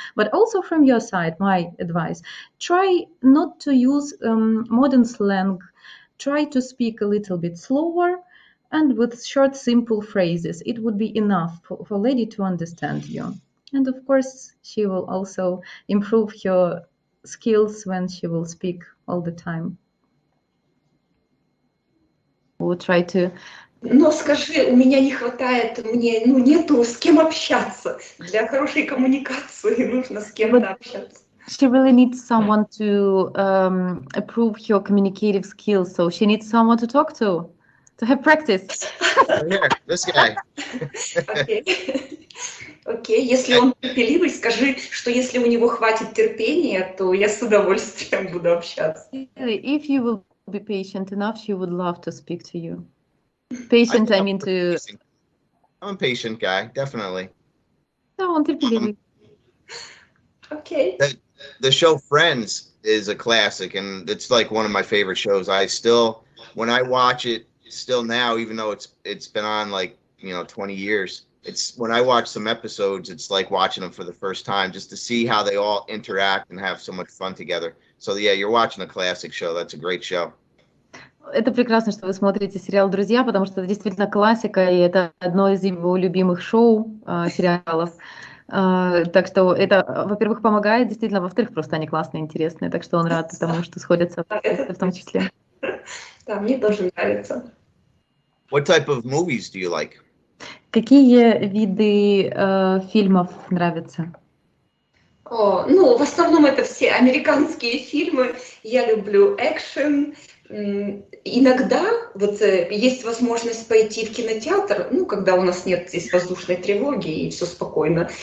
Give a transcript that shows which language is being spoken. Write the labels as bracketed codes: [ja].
[en] But also from your side, my advice, try not to use modern slang, try to speak a little bit slower, and with short, simple phrases. It would be enough for lady to understand you. And of course, she will also improve her skills when she will speak all the time. We'll try to. [ru] Но скажи, у меня не хватает, мне нету с кем общаться. Для хорошей коммуникации нужно с кем-то общаться. [en] She really needs someone to improve her communicative skills, so she needs someone to talk to have practice. Here, this guy. Okay. [ru] Окей, если он терпеливый, скажи, что если у него хватит терпения, то я с удовольствием буду общаться. [en] If you will be patient enough, she would love to speak to you. Patient, I mean to... I'm a patient guy, definitely. [ru] Да, он терпеливый. Окей. [en] The show Friends is a classic, and it's like one of my favorite shows. I still, when I watch it, still now, even though it's been on like 20 years, it's when I watch some episodes, it's like watching them for the first time, just to see how they all interact and have so much fun together. So yeah, you're watching a classic show. That's a great show. [ru] Это прекрасно, что вы смотрите сериал «Друзья», потому что это действительно классика, и это одно из его любимых шоу, сериалов. Так что это, во-первых, помогает, действительно, во-вторых, просто они классные, интересные, так что он рад тому, что сходятся в том числе. Да, мне тоже нравится. [en] What type of movies do you like? [ru] Какие виды фильмов нравятся? Ну, в основном это все американские фильмы. Я люблю экшен. Иногда вот есть возможность пойти в кинотеатр, когда у нас нет здесь воздушной тревоги и все спокойно.